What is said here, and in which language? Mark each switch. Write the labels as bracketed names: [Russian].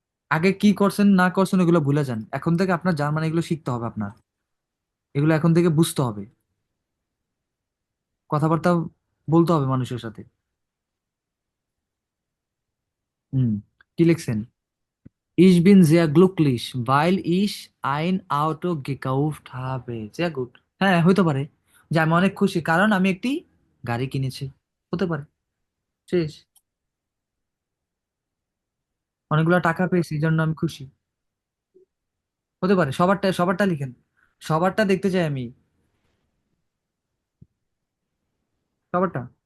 [Bangla] আগে কি করছেন না করছেন এগুলো ভুলে যান, এখন থেকে আপনার জার্মান এগুলো শিখতে হবে আপনার, এগুলো এখন থেকে বুঝতে হবে, কথাবার্তা বলতে হবে মানুষের সাথে। হুম, কি লিখছেন? [German] Ich bin sehr glücklich, weil ich ein Auto gekauft habe. Sehr gut. [Bangla] হ্যাঁ, হইতে পারে যে আমি অনেক খুশি কারণ আমি একটি গাড়ি কিনেছি, হতে পারে, শেষ। অনেকগুলো টাকা পেয়েছি এই জন্য আমি খুশি, হতে পারে। সবারটা সবারটা লিখেন, সবারটা দেখতে চাই আমি, সবারটা।